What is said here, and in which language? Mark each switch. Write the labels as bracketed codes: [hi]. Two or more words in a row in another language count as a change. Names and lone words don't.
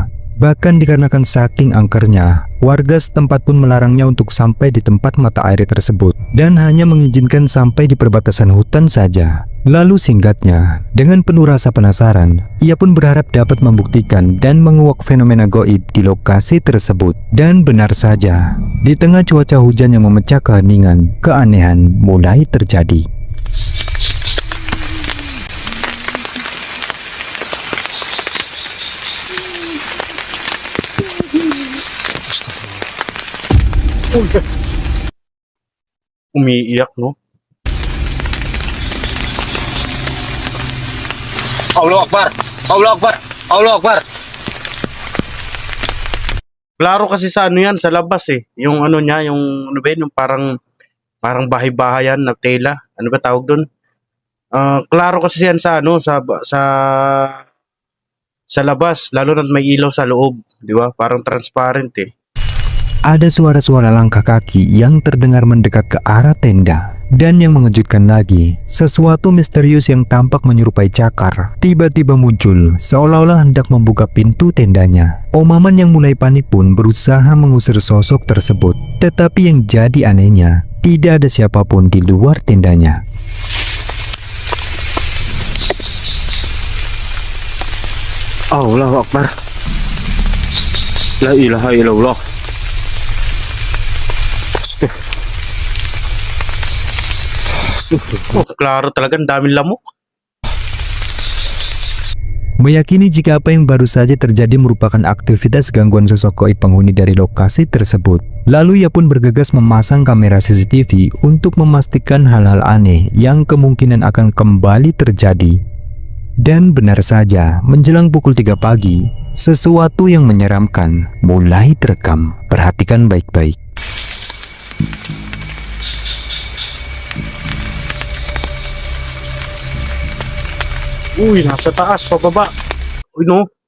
[id] Bahkan dikarenakan saking angkernya, warga setempat pun melarangnya untuk sampai di tempat mata air tersebut dan hanya mengizinkan sampai di perbatasan hutan saja. Lalu singkatnya, dengan penuh rasa penasaran, ia pun berharap dapat membuktikan dan menguak fenomena gaib di lokasi tersebut. Dan benar saja, di tengah cuaca hujan yang memecah keheningan, keanehan mulai terjadi. [tl] Umiiyak, no? [ar] الله أكبر. الله أكبر. الله أكبر. [tl] Klaro kasi sa ano yan, sa labas eh. Yung ano niya, yung ano ba yun, yung parang bahay-bahayan na tela. Ano ba tawag doon? Klaro kasi yan sa ano, sa labas, lalo na may ilaw sa loob, di ba? Parang transparent eh. [id] Ada suara-suara langkah kaki yang terdengar mendekat ke arah tenda. Dan yang mengejutkan lagi, sesuatu misterius yang tampak menyerupai cakar tiba-tiba muncul seolah-olah hendak membuka pintu tendanya. Omaman yang mulai panik pun berusaha mengusir sosok tersebut. Tetapi yang jadi anehnya, tidak ada siapapun di luar tendanya. [ar] الله أكبر. لا إله إلا الله. [tl] Oh, klaro talaga, ang daming lamok. [id] Meyakini jika apa yang baru saja terjadi merupakan aktivitas gangguan sosok gaib penghuni dari lokasi tersebut. Lalu ia pun bergegas memasang kamera CCTV untuk memastikan hal-hal aneh yang kemungkinan akan kembali terjadi. Dan benar saja, menjelang pukul 3 pagi, sesuatu yang menyeramkan mulai terekam. Perhatikan baik-baik. [tl] Uy, nasa taas, pababa. Uy, no?